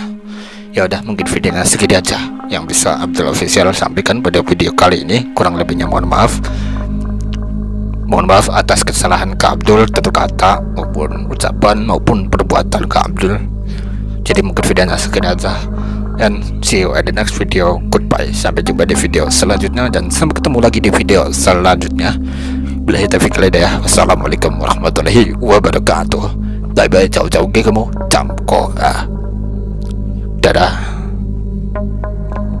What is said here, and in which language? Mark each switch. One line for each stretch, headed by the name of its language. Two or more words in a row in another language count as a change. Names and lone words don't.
Indonesian: Ya udah, mungkin videonya segini aja yang bisa Abdul Official sampaikan pada video kali ini. Kurang lebihnya mohon maaf. Mohon maaf atas kesalahan Kak Abdul, tutur kata maupun ucapan maupun perbuatan Kak Abdul. Jadi mungkin videonya segini aja,
English: and see you at the next video. Goodbye,
Indonesian: sampai jumpa di video selanjutnya, dan sampai ketemu lagi di video selanjutnya.
Arabic: بالله التوفيق والهداية. والسلام عليكم ورحمة الله وبركاته. 代表走走嘅咁，站過啊，得啦。